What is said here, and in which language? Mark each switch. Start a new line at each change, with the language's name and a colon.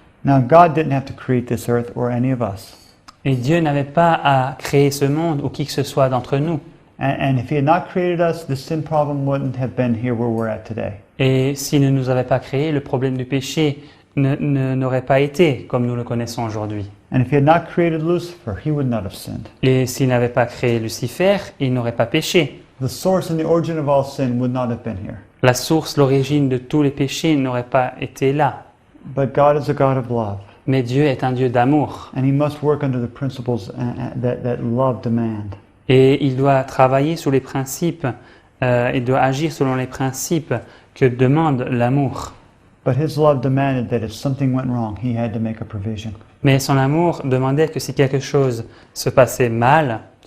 English: Now, God didn't have to create this earth or any of us.
French: Et Dieu n'avait pas à créer ce monde ou qui que ce soit d'entre nous.
English: And if he had not created us, the sin problem wouldn't have been here where we're at today.
French: Et s'il ne nous avait pas créé, le problème du péché n'aurait pas été comme nous le connaissons aujourd'hui.
English: And if he had not created Lucifer, he would not have sinned.
French: Et s'il n'avait pas créé Lucifer, il n'aurait pas péché.
English: The source and the origin of all sin would not have been here.
French: La source, l'origine de tous les péchés n'aurait pas été là.
English: But God is a God of love,
French: Mais Dieu est un Dieu d'amour.
English: and he must work under the principles that love demand.
French: Et il doit travailler sous les principes, il doit agir selon les principes que demande l'amour.
English: But his love demanded that if something went wrong, he had to make a provision.
French: Mais son amour demandait que si quelque chose se passerait mal,